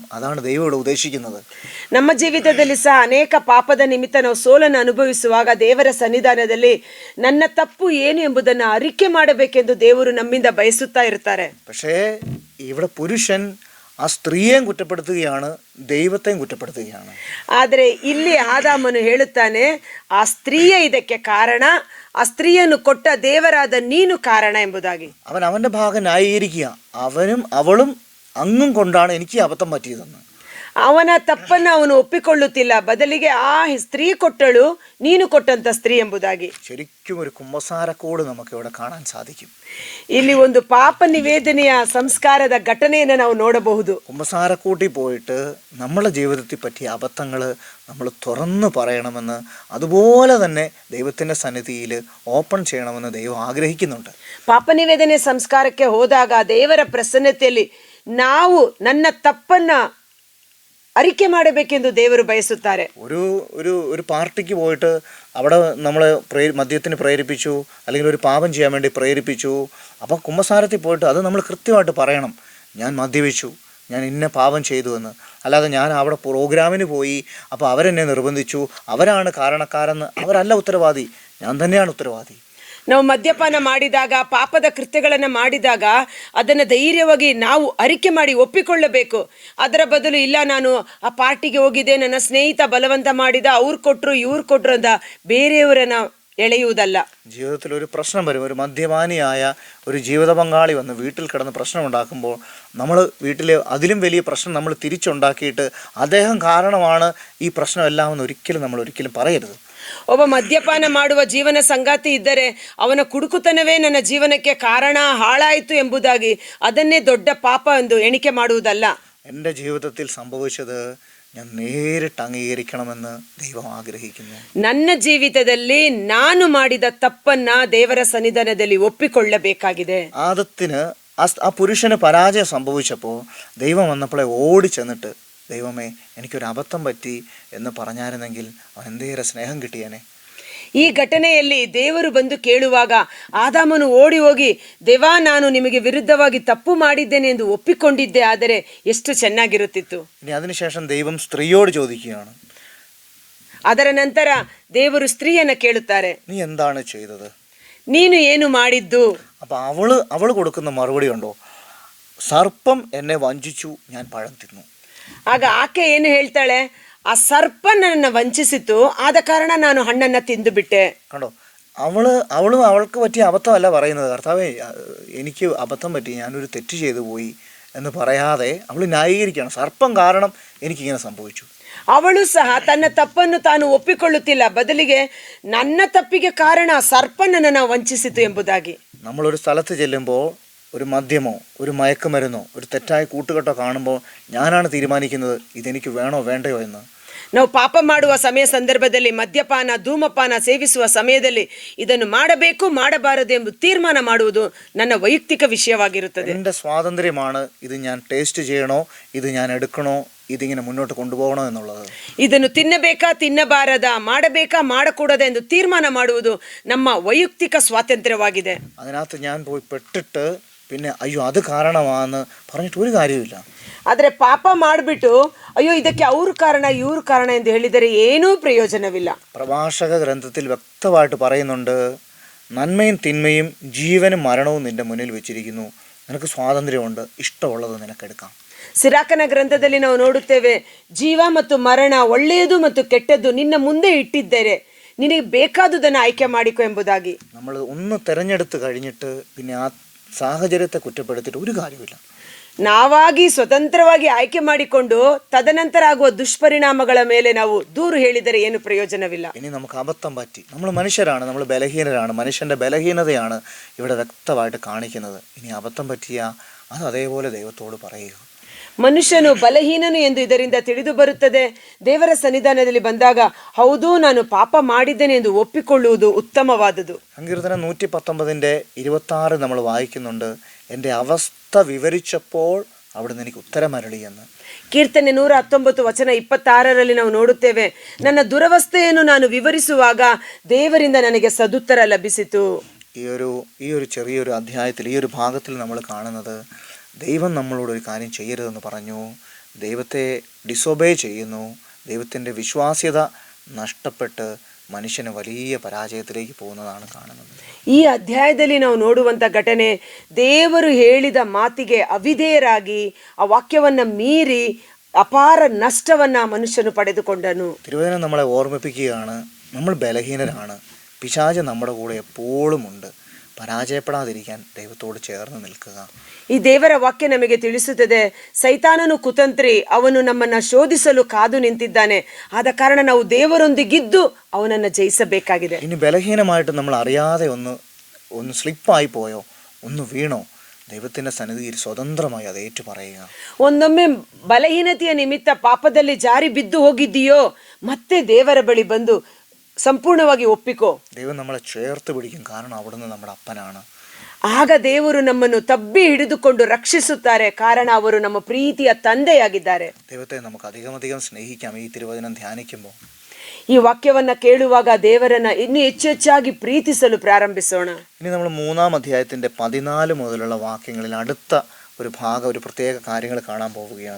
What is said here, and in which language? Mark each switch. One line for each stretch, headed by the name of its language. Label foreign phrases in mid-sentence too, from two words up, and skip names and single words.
Malayalam: അതാണ് ദൈവം ഇവിടെ ഉദ്ദേശിക്കുന്നത്.
Kannada: ನಮ್ಮ ಜೀವಿತದಲ್ಲಿ ಸಹ ಅನೇಕ ಪಾಪದ ನಿಮಿತ್ತ ನಾವು ಸೋಲನ್ನು ಅನುಭವಿಸುವಾಗ ದೇವರ ಸನ್ನಿಧಾನದಲ್ಲಿ ನನ್ನ ತಪ್ಪು ಏನು ಎಂಬುದನ್ನು ಅರಿಕೆ ಮಾಡಬೇಕೆಂದು ದೇವರು ನಮ್ಮಿಂದ ಬಯಸುತ್ತಾ ಇರ್ತಾರೆ.
Malayalam: പക്ഷേ ഇവിടെ പുരുഷൻ ആ സ്ത്രീയെയും കുറ്റപ്പെടുത്തുകയാണ്, ദൈവത്തെയും കുറ്റപ്പെടുത്തുകയാണ്.
Kannada: ಆದರೆ ಇಲ್ಲಿ ಆದಾಮನು ಹೇಳುತ್ತಾನೆ, ಆ ಸ್ತ್ರೀಯೇ ಇದಕ್ಕೆ ಕಾರಣ, ಆ ಸ್ತ್ರೀಯನ್ನು ಕೊಟ್ಟ ದೇವರಾದ ನೀನು ಕಾರಣ ಎಂಬುದಾಗಿ.
Malayalam: അവൻ അവൻ്റെ ഭാഗം ന്യായീകരിക്കുക, അവനും അവളും അങ്ങും കൊണ്ടാണ് എനിക്ക് അബദ്ധം പറ്റിയതെന്ന്.
Kannada: ಅವನ ತಪ್ಪನ್ನು ಅವನು ಒಪ್ಪಿಕೊಳ್ಳುತ್ತಿಲ್ಲ, ಬದಲಿಗೆ ಆ ಸ್ತ್ರೀ ಕೊಟ್ಟಳು, ನೀನು ಕೊಟ್ಟಂತ ಸ್ತ್ರೀ ಎಂಬುದಾಗಿ.
Malayalam: ശരിക്കും ഒരു കുമ്പസാരക്കോട് നമുക്ക് ഇവിടെ കാണാൻ സാധിക്കും.
Kannada: ಇಲ್ಲಿ ಒಂದು ಪಾಪ ನಿವೇದನೆಯ ಸಂಸ್ಕಾರದ ಘಟನೆಯನ್ನು ನಾವು ನೋಡಬಹುದು.
Malayalam: കുമ്പസാരക്കൂട്ടിൽ പോയിട്ട് നമ്മളെ ജീവിതത്തിൽ പറ്റിയ അബദ്ധങ്ങൾ നമ്മൾ തുറന്നു പറയണമെന്ന്, അതുപോലെ തന്നെ ദൈവത്തിൻ്റെ സന്നിധിയിൽ ഓപ്പൺ ചെയ്യണമെന്ന് ദൈവം ആഗ്രഹിക്കുന്നുണ്ട്.
Kannada: ಪಾಪ ನಿವೇದನೆ ಸಂಸ್ಕಾರಕ್ಕೆ ಹೋದಾಗ ದೇವರ ಪ್ರಸನ್ನತೆಯಲ್ಲಿ ನಾವು ನನ್ನ ತಪ್ಪನ್ನ ಅರಿಕೆ ಮಾಡಬೇಕೆಂದು ದೇವರು ಬಯಸುತ್ತಾರೆ.
Malayalam: ഒരു പാർട്ടിക്ക് പോയിട്ട് അവിടെ നമ്മൾ മദ്യത്തിന് പ്രേരിപ്പിച്ചു, അല്ലെങ്കിൽ ഒരു പാപം ചെയ്യാൻ വേണ്ടി പ്രേരിപ്പിച്ചു. അപ്പോൾ കുമ്പസാരത്തിൽ പോയിട്ട് അത് നമ്മൾ കൃത്യമായിട്ട് പറയണം, ഞാൻ മദ്യപിച്ചു, ഞാൻ ഇന്ന പാപം ചെയ്തു എന്ന്. അല്ലാതെ ഞാൻ അവിടെ പ്രോഗ്രാമിന് പോയി, അപ്പോൾ അവരെന്നെ നിർബന്ധിച്ചു, അവരാണ് കാരണക്കാരെന്ന്. അവരല്ല ഉത്തരവാദി, ഞാൻ തന്നെയാണ് ഉത്തരവാദി.
Kannada: ನಾವು ಮದ್ಯಪಾನ ಮಾಡಿದಾಗ, ಪಾಪದ ಕೃತ್ಯಗಳನ್ನು ಮಾಡಿದಾಗ ಅದನ್ನು ಧೈರ್ಯವಾಗಿ ನಾವು ಅರಿಕೆ ಮಾಡಿ ಒಪ್ಪಿಕೊಳ್ಳಬೇಕು. ಅದರ ಬದಲು ಇಲ್ಲ ನಾನು ಆ ಪಾರ್ಟಿಗೆ ಹೋಗಿದ್ದೆ, ನನ್ನ ಸ್ನೇಹಿತ ಬಲವಂತ ಮಾಡಿದ, ಅವ್ರು ಕೊಟ್ಟರು ಇವ್ರು ಕೊಟ್ಟರು ಅಂತ ಬೇರೆಯವರನ್ನ എളയുವುതല്ല.
Malayalam: ജീവിതത്തിൽ ഒരു പ്രശ്നം വരും, ഒരു മദ്യപാനിയായ ഒരു ജീവിത പങ്കാളി വന്ന് വീട്ടിൽ കിടന്ന് പ്രശ്നം ഉണ്ടാക്കുമ്പോൾ നമ്മൾ വീട്ടിൽ അതിലും വലിയ പ്രശ്നം നമ്മൾ തിരിച്ചുണ്ടാക്കിയിട്ട് അദ്ദേഹം കാരണമാണ് ഈ പ്രശ്നമെല്ലാം എന്ന് നമ്മൾ ഒരിക്കലും പറയരുത്.
Kannada: ಒಬ್ಬ ಮದ್ಯಪಾನ ಮಾಡುವ ಜೀವನ ಸಂಗಾತಿ ಇದ್ದರೆ ಅವನ ಕುಡುಕುತನವೇ ನನ್ನ ಜೀವನಕ್ಕೆ ಕಾರಣ, ಹಾಳಾಯಿತು ಎಂಬುದಾಗಿ ಅದನ್ನೇ ದೊಡ್ಡ ಪಾಪ ಎಂದು ಎಣಿಕೆ ಮಾಡುವುದಲ್ಲ.
Malayalam: എൻ്റെ ജീവിതത്തിൽ സംഭവിച്ചത് ഞാൻ നേരിട്ട് അംഗീകരിക്കണമെന്ന് ദൈവം ആഗ്രഹിക്കുന്നു.
Kannada: ನನ್ನ ಜೀವಿತದಲ್ಲಿ ನಾನು ಮಾಡಿದ ತಪ್ಪನ್ನ ದೇವರ ಸನ್ನಿಧಾನದಲ್ಲಿ ಒಪ್ಪಿಕೊಳ್ಳಬೇಕಾಗಿದೆ.
Malayalam: ആദത്തിന് ആ പുരുഷന് പരാജയം സംഭവിച്ചപ്പോൾ ദൈവം വന്നപ്പോഴേ ഓടി ചെന്നിട്ട്, ദൈവമേ എനിക്കൊരു അബദ്ധം പറ്റി എന്ന് പറഞ്ഞായിരുന്നെങ്കിൽ അവൻ എന്തേറെ സ്നേഹം കിട്ടിയേനെ.
Kannada: ಈ ಘಟನೆಯಲ್ಲಿ ದೇವರು ಬಂದು ಕೇಳುವಾಗ ಆದಾಮನು ಓಡಿ ಹೋಗಿ, ದೇವಾ ನಾನು ನಿಮಗೆ ವಿರುದ್ಧವಾಗಿ ತಪ್ಪು ಮಾಡಿದ್ದೇನೆ ಎಂದು ಒಪ್ಪಿಕೊಂಡಿದ್ದೆ, ಆದರೆ ಎಷ್ಟು ಚೆನ್ನಾಗಿರುತ್ತಿತ್ತು.
Malayalam: ഇനി അതിനുശേഷം ദൈവം സ്ത്രീയോട് ചോദിക്കുകയാണ്.
Kannada: ಅದರ ನಂತರ ದೇವರು ಸ್ತ್ರೀಯನ್ನ ಕೇಳುತ್ತಾರೆ,
Malayalam: നീ എന്താണ് ചെയ്തത്,
Kannada: ನೀನು ಏನು ಮಾಡಿದ್ದು?
Malayalam: അപ്പൊ അവള് കൊടുക്കുന്ന മറുപടി ഉണ്ടോ, സർപ്പം എന്നെ വഞ്ചിച്ചു, ഞാൻ പഴം തിന്നു.
Kannada: ಆಗ ಆಕೆ ಏನು ಹೇಳ್ತಾಳೆ, ಆ ಸರ್ಪ ನನ್ನನ್ನು ವಂಚಿಸಿತು, ಆದ ಕಾರಣ ನಾನು ಹಣ್ಣನ್ನ ತಿಂದು ಬಿಟ್ಟೆ.
Malayalam: കണ്ടോ, അവളും അവൾക്ക് പറ്റിയ അബദ്ധമല്ല പറയുന്നത്, കർത്താവേ എനിക്ക് അബദ്ധം പറ്റി, ഞാനൊരു തെറ്റ് ചെയ്തു പോയി എന്ന് പറയാതെ അവൾ ന്യായീകരിക്കുകയാണ്, സർപ്പം കാരണം എനിക്കിങ്ങനെ സംഭവിച്ചു.
Kannada: ಅವಳು ಸಹ ತನ್ನ ತಪ್ಪನ್ನು ತಾನು ಒಪ್ಪಿಕೊಳ್ಳುತ್ತಿಲ್ಲ, ಬದಲಿಗೆ ನನ್ನ ತಪ್ಪಿಗೆ ಕಾರಣ ಸರ್ಪ ನನ್ನನ್ನು ವಂಚಿಸಿತು ಎಂಬುದಾಗಿ.
Malayalam: നമ്മളൊരു സ്ഥലത്ത് ചെല്ലുമ്പോൾ ഒരു മദ്യമോ ഒരു മയക്കുമരുന്നോ ഒരു തെറ്റായ കൂട്ടുകെട്ടോ കാണുമ്പോൾ ഞാനാണ് തീരുമാനിക്കുന്നത് ഇതെനിക്ക് വേണോ വേണ്ടയോ എന്ന്.
Kannada: ನಾವು ಪಾಪ ಮಾಡುವ ಸಂದರ್ಭದಲ್ಲಿ ಮದ್ಯಪಾನ ಧೂಮಪಾನ ಸೇವಿಸುವ ಸಮಯದಲ್ಲಿ ಇದನ್ನು ಮಾಡಬೇಕು ಮಾಡಬಾರದು ಎಂಬ ತೀರ್ಮಾನ ಮಾಡುವುದು ನನ್ನ ವೈಯಕ್ತಿಕ ವಿಷಯವಾಗಿರುತ್ತದೆ.
Malayalam: എൻ്റെ സ്വാതന്ത്ര്യമാണ് ഇത് ഞാൻ ടേസ്റ്റ് ചെയ്യണോ, ഇത് ഞാൻ എടുക്കണോ, ഇതിങ്ങനെ മുന്നോട്ട് കൊണ്ടുപോകണോ എന്നുള്ളത്.
Kannada: ಇದನ್ನು ತಿನ್ನಬೇಕಾ ತಿನ್ನಬಾರದ ಮಾಡಬೇಕಾ ಮಾಡಕೂಡದ ಎಂದು ತೀರ್ಮಾನ ಮಾಡುವುದು ನಮ್ಮ ವೈಯಕ್ತಿಕ ಸ್ವಾತಂತ್ರ್ಯವಾಗಿದೆ.
Malayalam: അതിനകത്ത് ഞാൻ പോയി പെട്ടിട്ട് പിന്നെ അയ്യോ അത് കാരണമാണെന്ന് പറഞ്ഞിട്ട് ഒരു കാര്യമില്ല.
Kannada: ಆದರೆ ಪಾಪ ಮಾಡಿಬಿಟ್ಟು ಅಯ್ಯೋ ಇದಕ್ಕೆ ಅವ್ರ ಕಾರಣ ಇವ್ರ ಕಾರಣ ಎಂದು ಹೇಳಿದರೆ ಏನೂ ಪ್ರಯೋಜನವಿಲ್ಲ.
Malayalam: പ്രഭാഷക ഗ്രന്ഥത്തിൽ വ്യക്തമായിട്ട് പറയുന്നുണ്ട്, നന്മയും തിന്മയും ജീവനും മരണവും നിന്റെ മുന്നിൽ വെച്ചിരിക്കുന്നു, നിനക്ക് സ്വാതന്ത്ര്യമുണ്ട്, ഇഷ്ടമുള്ളത് നിനക്കെടുക്കാം.
Kannada: ಸಿರಾಕನ ಗ್ರಂಥದಲ್ಲಿ ನಾವು ನೋಡುತ್ತೇವೆ, ಜೀವ ಮತ್ತು ಮರಣ, ಒಳ್ಳೆಯದು ಮತ್ತು ಕೆಟ್ಟದ್ದು ನಿನ್ನ ಮುಂದೆ ಇಟ್ಟಿದ್ದಾರೆ, ನಿನಗೆ ಬೇಕಾದುದನ್ನು ಆಯ್ಕೆ ಮಾಡಿಕೊ ಎಂಬುದಾಗಿ.
Malayalam: നമ്മൾ ഒന്ന് തിരഞ്ഞെടുത്ത് കഴിഞ്ഞിട്ട് പിന്നെ ആ സാഹചര്യത്തെ കുറ്റപ്പെടുത്തിയിട്ട് ഒരു കാര്യമില്ല.
Kannada: ನಾವಾಗಿ ಸ್ವತಂತ್ರವಾಗಿ ಆಯ್ಕೆ ಮಾಡಿಕೊಂಡು ತದನಂತರ ಆಗುವ ದುಷ್ಪರಿಣಾಮಗಳ ಮೇಲೆ ನಾವು ದೂರು ಹೇಳಿದರೆ ಏನು ಪ್ರಯೋಜನವಿಲ್ಲ.
Malayalam: ഇനി നമുക്ക് അബദ്ധം പറ്റി, നമ്മൾ മനുഷ്യരാണ്, നമ്മൾ ബലഹീനരാണ്, മനുഷ്യൻ്റെ ബലഹീനതയാണ് ഇവിടെ വ്യക്തമായിട്ട് കാണിക്കുന്നത്. ഇനി അബദ്ധം പറ്റിയ അത് അതേപോലെ ദൈവത്തോട് പറയുക.
Kannada: ಮನುಷ್ಯನು ಬಲಹೀನನು ಎಂದು ಇದರಿಂದ ತಿಳಿದು ಬರುತ್ತದೆ. ದೇವರ ಸನ್ನಿಧಾನದಲ್ಲಿ ಬಂದಾಗ ಹೌದು ನಾನು ಪಾಪ ಮಾಡಿದ್ದೇನೆ ಎಂದು ಒಪ್ಪಿಕೊಳ್ಳುವುದು ಉತ್ತಮವಾದುದು.
Malayalam: സങ്കീർത്തനം 119:26 നമ്മൾ വായിക്കുന്നുണ്ട്, എൻ്റെ അവസ്ഥ വിവരിച്ചപ്പോൾ അവിടുന്ന് എനിക്ക് ഉത്തരമരുളി എന്ന്.
Kannada: ಕೀರ್ತನೆ 119:26 ನಾವು ನೋಡುತ್ತೇವೆ, ನನ್ನ ದುರವಸ್ಥೆಯನ್ನು ನಾನು ವಿವರಿಸುವಾಗ ದೇವರಿಂದ ನನಗೆ ಸದುತ್ತರ ಲಭಿಸಿತು.
Malayalam: ഈ ഒരു ചെറിയൊരു അധ്യായത്തിൽ, ഈ ഒരു ഭാഗത്തിൽ നമ്മൾ കാണുന്നത്, ദൈവം നമ്മളോട് ഒരു കാര്യം ചെയ്യരുതെന്ന് പറഞ്ഞു, ദൈവത്തെ ഡിസൊബേ ചെയ്യുന്നു, ദൈവത്തിൻ്റെ വിശ്വാസ്യത നഷ്ടപ്പെട്ട് മനുഷ്യന് വലിയ പരാജയത്തിലേക്ക് പോകുന്നതാണ് കാണുന്നത്.
Kannada: ಈ ಅಧ್ಯಾಯದಲ್ಲಿ ನಾವು ನೋಡುವಂಥ ಘಟನೆ, ದೇವರು ಹೇಳಿದ ಮಾತಿಗೆ ಅವಿಧೇಯರಾಗಿ ಆ ವಾಕ್ಯವನ್ನ ಮೀರಿ ಅಪಾರ ನಷ್ಟವನ್ನ ಮನುಷ್ಯನು ಪಡೆದುಕೊಂಡನು.
Malayalam: തിരുവചനം നമ്മളെ ഓർമ്മിപ്പിക്കുകയാണ്, നമ്മൾ ബലഹീനരാണ്, പിശാച് നമ്മുടെ കൂടെ എപ്പോഴും ഉണ്ട്, പരാജയപ്പെടാതിരിക്കാൻ ദൈവത്തോട് ചേർന്ന് നിൽക്കുക.
Kannada: ಈ ದೇವರ ವಾಕ್ಯ ನಮಗೆ ತಿಳಿಸುತ್ತದೆ, ಸೈತಾನನು ಕುತಂತ್ರಿ, ಅವನು ನಮ್ಮನ್ನ ಶೋಧಿಸಲು ಕಾದು ನಿಂತಿದ್ದಾನೆ. ಆದ ಕಾರಣ ನಾವು ದೇವರೊಂದಿಗಿದ್ದು ಅವನನ್ನು ಜಯಿಸಬೇಕಾಗಿದೆ.
Malayalam: ഇനി ബലഹീനമായിട്ട് നമ്മൾ അറിയാതെ ഒന്ന് സ്ലിപ്പായി പോയോ, ഒന്ന് വീണോ, ദൈവത്തിൻ്റെ സന്നിധിയിൽ സ്വതന്ത്രമായി അത് ഏറ്റു പറയുക.
Kannada: ಒಂದೊಮ್ಮೆ ಬಲಹೀನತೆಯ ನಿಮಿತ್ತ ಪಾಪದಲ್ಲಿ ಜಾರಿ ಬಿದ್ದು ಹೋಗಿದ್ದೀಯೋ, ಮತ್ತೆ ದೇವರ ಬಳಿ ಬಂದು ಸಂಪೂರ್ಣವಾಗಿ ಒಪ್ಪಿಕೋ.
Malayalam: ദൈവം നമ്മളെ ചേർത്ത് പിടിക്കും, കാരണം അവിടുന്ന് നമ്മുടെ അപ്പനാണ്.
Kannada: ಆಗ ದೇವರು ನಮ್ಮನ್ನು ತಬ್ಬಿ ಹಿಡಿದುಕೊಂಡು ರಕ್ಷಿಸುತ್ತಾರೆ, ಕಾರಣ ಅವರು ನಮ್ಮ ಪ್ರೀತಿಯ ತಂದೆಯಾಗಿದ್ದಾರೆ.
Malayalam: ദൈവത്തെ നമുക്ക് അധികം സ്നേഹിക്കാം ഈ തിരുവചനം ധ്യാനിക്കുമ്പോൾ.
Kannada: ಈ ವಾಕ್ಯವನ್ನ ಕೇಳುವಾಗ ದೇವರನ್ನ ಇನ್ನೂ ಹೆಚ್ಚೆಚ್ಚಾಗಿ ಪ್ರೀತಿಸಲು ಪ್ರಾರಂಭಿಸೋಣ.
Malayalam: ഇനി നമ്മൾ 3-ാം അധ്യായത്തിൻ്റെ 14 മുതലുള്ള വാക്യങ്ങളിൽ അടുത്ത ഒരു ഭാഗം, ഒരു പ്രത്യേക കാര്യങ്ങൾ കാണാൻ പോവുകയാണ്.